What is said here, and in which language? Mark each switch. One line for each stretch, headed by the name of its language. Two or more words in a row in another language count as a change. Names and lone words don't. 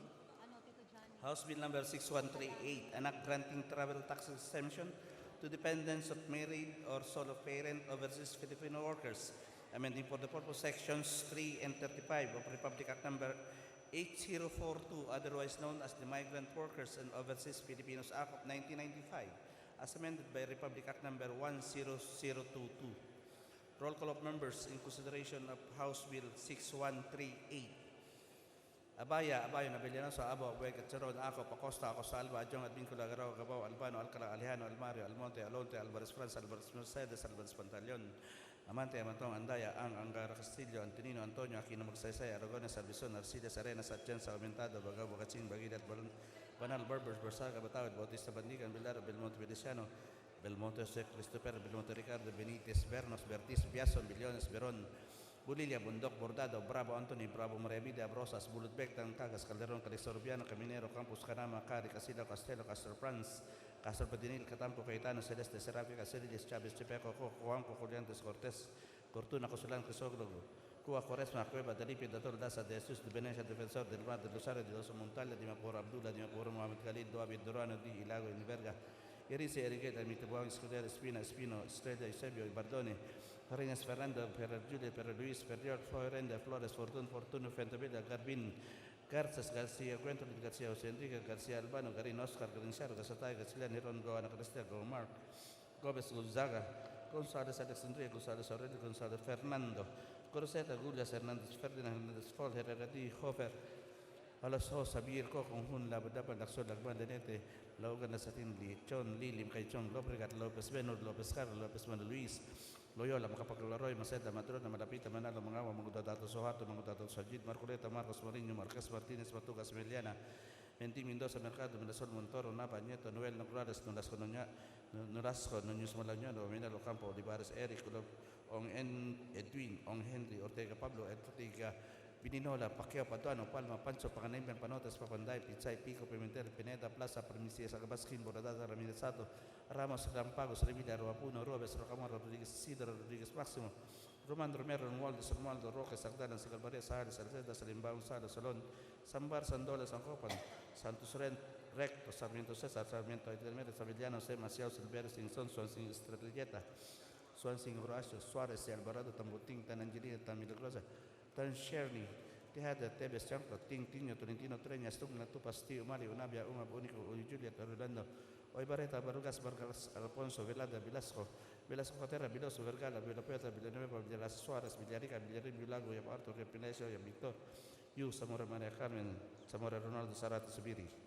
English: House Bill number 6138, an act granting travel tax exemption to dependents of married or solo parent overseas Filipino workers, amending for the purpose sections 3 and 35 of Republic Act number 8042, otherwise known as the Migrant Workers and Overseas Filipinos Act of 1995, as amended by Republic Act number 10022. Roll call of members in consideration of House Bill 6138. Abaya, Nabiliano sa Abo, Abueg at Charon, Ako, Pacosta, Alba, Adjong, Advincula, Garao, Gabao, Albano, Alcala, Alejano, Almario, Almonte, Alonte, Alvarez France, Alvarez Mercedes, Alvarez Pantaleon, Amante, Amantong, Andaya, Angara Castillo, Antonino, Antonio, Aquino Magsaysay, Aragones, Albizon, Arcides, Arenas, Atienza, Aumentado, Bagabo, Bocaching, Bagilat, Banal, Berbers, Bersaga, Batawid, Bautista Bandigan, Villar, Belmonte Feliciano, Belmonte Jose Christopher, Belmonte Ricardo, Benitez, Bernos, Bertis, Biason, Billones, Beron, Bulilia, Bundok, Bordado, Bravo, Anthony, Bravo, Moremide, Abrosas, Bulutbek, Tangkagas, Calderon, Calisorbiano, Caminero, Campus, Canama, Cari, Casilla, Castello, Castro France, Castro Pedinil, Catampo, Cayetano, Celeste, Serapia, Caceres, Chavez, Chepeco, Juanco, Juliantes, Cortés, Cortuna, Cosulan, Crisoglo, Cuba, Cuaresma, Cueva, Delipi, Dator, Daza, de Jesus, de Venecia, Defensor del Mar, de Rosario, de Doso Montalia, de Mapor Abdullah, de Mapor Mohamed Khalid, Doabi, Durano, di Ilago, Inverga, Irise, Erigueta, Mitabuan, Escudero, Espino, Estrella, Eusebio, Bardone, Reines Fernando, per Julia, per Luis, per George, Florenda, Flores, Fortuno, Fentabella, Garbin, Garzas, Garcia, Quentin, Garcia, Jose Enrique, Garcia Albano, Garin Oscar, Garincharo, Gasatay, Gacilan, Heron, Goana, Cristia, Gomar, Gomez, Gonzaga, González, Alexandria, González, Aurelio, González, Fernando, Coroseta, Gullias, Hernández, Ferdinand, Hernández, Fol, Herrera, Hofer, Alaso, Sabir, Kokon, Labadapa, Laxo, Lagban, Denete, Logan, Satin, Chon, Lilim, Kaichon, Lobrigat, Lopez, Benur, Lopez, Carlos, Lopez, Manuel Luis, Loyola, Macapaglaroy, Maceda, Matrona, Malapita, Manalo, Mangawa, Mangudadato, Sohato, Mangudadato, Sajid, Marcoleta, Marcos Marinho, Marquez Martinez, Matugas, Meliana, Mentim Mendoza, Mercado, Menasol, Montoro, Napa, Nieto, Noel, Nograles, Nolasco, Nunez Malañano, Minalo Campo, Olivares, Eric, Ong Edwin, Ong Henry, Ortega Pablo, Ortega, Bininola, Pacquiao, Paduano, Palma, Pancho, Paganayban, Panotes, Papanday, Pichay, Pico, Pimentel, Pineda, Plaza, Primicia, Sagabaskin, Boradada, Ramirez Sato, Ramos, Rampagos, Revilla, Roapuno, Robes, Rocamora, Rodriguez, Isidro, Rodriguez Máximo, Roman Romero, Romualdo, Roque, Sagdalan, Sigalbaria, Sahara, Salceda, Salimbaun, Sala, Solón, Sambar, Sandola, San Copan, Santos Recto, Sarmiento César, Sarmiento Intermedio, Savillano, Sema, Ciao, Silverio, Sinson, Swansing, Estrelleta, Swansing, Horacio, Suárez, Alvarado, Tambutín, Tan Angelina, Tan Milagrosa, Tan Shirley, Tihada, Tebes, Chancro, Tinio, Tolentino, Treñas, Tugna, Tupasti, Umali, Unabia, Umab, Unico, Juliet, Orlando, Oibareta, Barugas, Vargas, Alfonso, Velada, Velasco, Velasco Cotera, Viloso, Vergala, Villapuerta, Villanueva, Villas Suárez, Villarica, Villarín, Vilago, Yam Arthur, Repinesio, Yam Victor, Yu, Zamora Maria Carmen, Zamora Ronaldo, Sarate, Subiri.